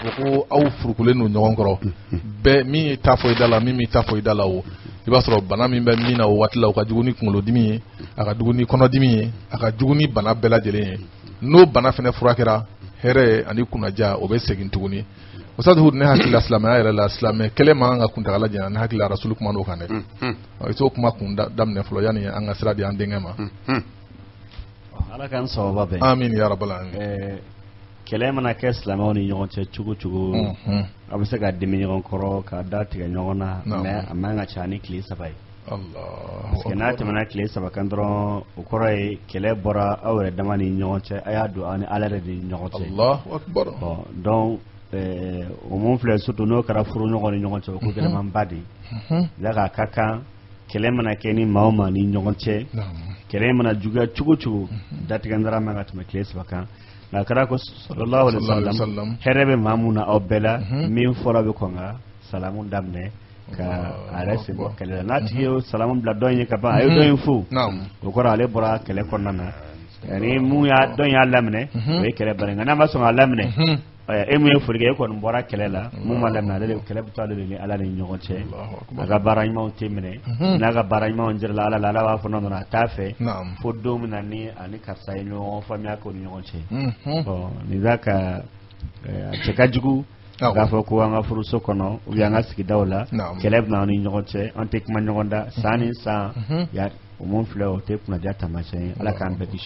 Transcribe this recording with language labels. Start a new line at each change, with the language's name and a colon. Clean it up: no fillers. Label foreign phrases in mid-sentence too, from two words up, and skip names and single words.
Bambara: fɔ ko aw furukulen don ɲɔgɔn kɔrɔ bɛɛ min y'i ta fɔ i da la min m'i ta fɔ i da la o i b'a sɔrɔ bana min bɛ min na o waati la o ka jugu ni kunkolodimi ye a ka jugu ni kɔnɔdimi ye a ka jugu ni bana bɛɛ lajɛlen ye n'o bana fana furakɛra hɛrɛ ani kunnaja o bɛ segin tuguni Ustaz Hudu ne hakili la silamɛya yɛrɛ la silamɛ kɛlɛ man kan ka kuntagala janya ne hakili la Rasulu kuma n'o kan dɛ i t'o kuma kun daminɛ fɔlɔ yanni an ka sira di an denkɛ ma Ala k'an sababa bɛn
Arabic: آمين يا رب العالمين
Bambara: kɛlɛ mana kɛ silamɛw ni ɲɔgɔn cɛ cogo cogo a bɛ se ka dimi ɲɔgɔn kɔrɔ ka da tigɛ ɲɔgɔn na mais a man ka ca ni tile saba ye
French: parce que
Bambara: n'a tɛmɛna tile saba kan dɔrɔn o kɔrɔ ye kɛlɛ bɔra aw yɛrɛ dama ni ɲɔgɔn cɛ a y'a don aw ni Ala yɛrɛ de ni ɲɔgɔn cɛ
Arabic: الله أكبر
Bambara: donc o mun filɛ surtout n'o kɛra furu ɲɔgɔn ni ɲɔgɔn cɛ o ko gɛlɛmanba de la ka kan kɛlɛ mana kɛ ni maa o maa ni ɲɔgɔn cɛ kɛlɛ mana juguya cogo cogo datigɛndara man ka tɛmɛ tile 3 kan nka kɛra ko
Arabic: صلى الله عليه وسلم
Bambara: hɛrɛ bɛ maa mun na aw bɛɛ la min fɔra bɛ kɔn ka salamu daminɛ ka a yɛrɛ sen bɔ kɛlɛ la n'a tigi ye salamu bila dɔn ye ka ban a ye dɔn in fo o kɔrɔ ale bɔra kɛlɛ kɔnɔna na ni mun y'a dɔn y'a laminɛ o ye kɛlɛ bari nka n'a ma sɔn k'a laminɛ e mun ye foli kɛ e kɔni bɔra kɛlɛ la mun ma laminɛ ale de kɛlɛ bɛ to ale de ni ala ni ɲɔgɔn cɛ a ka baara ɲumanw tɛ minɛ n'a ka baara ɲumanw jirala ala la ala b'a fɔ nɔ a t'a fɛ fo don min na ni ani karisa ye ɲɔgɔn faamuya k'o ni ɲɔgɔn cɛ nin b'a ka cɛ ka jugu k'a fɔ ko an ka furuso kɔnɔ
French: ou bien
Bambara: an ka sigidaw la kɛlɛ bɛ na ni ɲɔgɔn cɛ an tɛ kuma ɲɔgɔn da san ni san o mun filɛ o tɛ kunnadiya taamasiyɛn ala k'an bɛɛ kisi